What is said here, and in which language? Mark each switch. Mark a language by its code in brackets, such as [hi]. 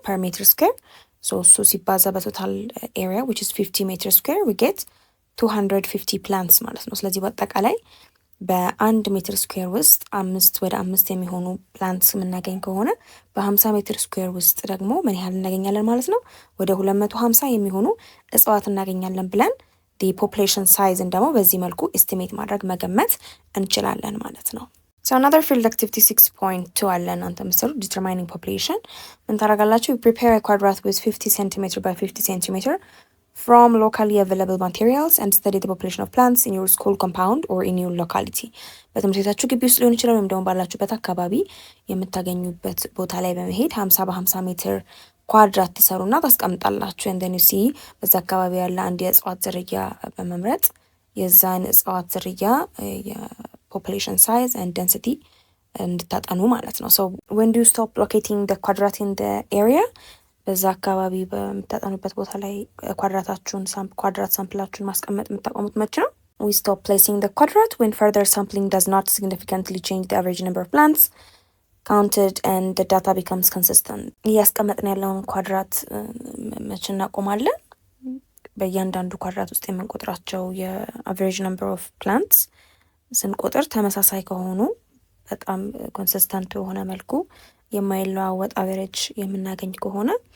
[am] ፐር ሜትር ስኩዌር so እሱ ሲባዛ በቶታል ኤሪያ [en] which is 50 [am] ሜትር ስኩዌር [en] we get 250 plants [am] ማለት ነው። ስለዚህ በአጠቃላይ በአንድ ሜትር ስኩዌር ውስጥ 5 ወደ 5 የሚሆኑ ፕላንትስ የምናገኝ ከሆነ በ50 ሜትር ስኩዌር ውስጥ ደግሞ ምን ያህል እናገኛለን ማለት ነው? ወደ 250 የሚሆኑ እጽዋት እናገኛለን ብለን the population size ደግሞ በዚህ መልኩ ኤስቲሜት ማድረግ መገመት እንችላለን ማለት ነው። [en] So another field activity 6.2 [am] አለ እናንተ ምሰሩ [en] determining population [am] ምን ታደርጋላችሁ? [en] prepare a quadrat with 50 cm by 50 cm from locally available materials and study the population of plants in your school compound or in your locality. [am] በትምህርት ቤታችሁ ግቢ ውስጥ ሊሆን ይችላል ወይም ደግሞ ባላችሁበት አካባቢ የምታገኙበት ቦታ ላይ በመሄድ 50 በ50 ሜትር ኳድራት ትሰሩና ታስቀምጣላችሁ። [en] and then you see [am] በዛ አካባቢ ያለ አንድ የእጽዋት ዝርያ በመምረጥ የዛን እጽዋት ዝርያ population size and density እንድታጠኑ ማለት ነው። [en] so when do you stop locating the quadrat in the area? [am] በዛ አካባቢ በምታጠኑበት ቦታ ላይ ኳድራታችሁን ኳድራት ሳምፕላችሁን ማስቀመጥ የምታቆሙት መቼ ነው? [en] we stop placing the quadrat when further sampling does not significantly change the average number of plants counted and the data becomes consistent. [am] እያስቀመጥን ያለውን ኳድራት መቼ እናቆማለን? በእያንዳንዱ ኳድራት ውስጥ የምንቆጥራቸው የአቨሬጅ ነምበር ኦፍ ፕላንትስ ስንቆጥር ተመሳሳይ ከሆኑ በጣም ኮንሲስተንት በሆነ መልኩ የማይለዋወጥ አቨሬጅ የምናገኝ ከሆነ